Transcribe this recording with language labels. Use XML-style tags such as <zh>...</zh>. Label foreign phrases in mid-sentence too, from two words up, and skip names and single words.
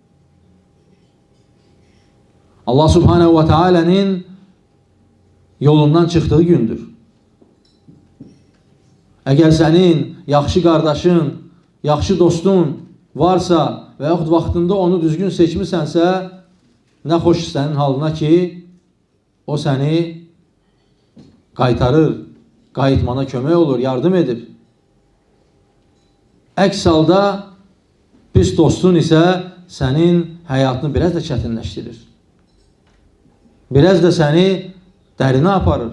<tr>Allah Subhanahu ve Teala'nın yolundan çıktığı gündür. Eğer senin</tr> <az>yaxşı kardeşin, yaxşı dostun varsa ve yaxud vaxtında onu düzgün seçmişsənsə,</az> <tr>ne hoş senin halına</tr> <az>ki o seni qaytarır. Qayıtmana kömək olur, yardım edir. Əks halda Pis dostun isə sənin həyatını biraz da çətinləşdirir. Biraz da səni dərinə aparır.</az>